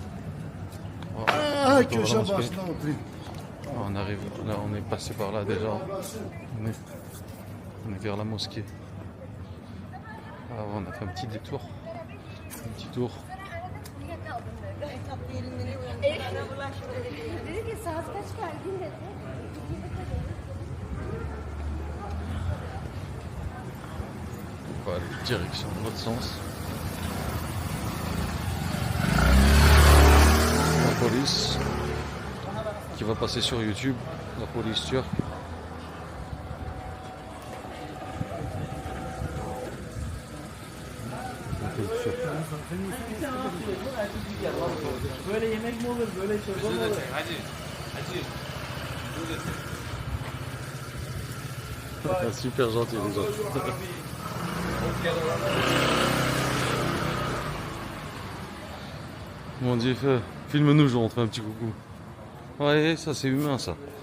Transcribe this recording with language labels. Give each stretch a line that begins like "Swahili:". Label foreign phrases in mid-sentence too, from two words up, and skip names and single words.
French: Ah, que j'embrasse là, on arrive, là, on est passé par là déjà. On est vers la mosquée. Ah, on a fait un petit détour. Un petit tour.
Turkish: Dedi ki saat kaç geldin dedi.
French: On va aller direction dans l'autre sens. La police qui va passer sur YouTube, la police turque.
Turkish: Böyle yemek mi olur? Böyle çorba mı olur?
French: Super gentil les autres. Mon Dieu, filme-nous, je rentre un petit coucou. Ouais, ça c'est humain ça.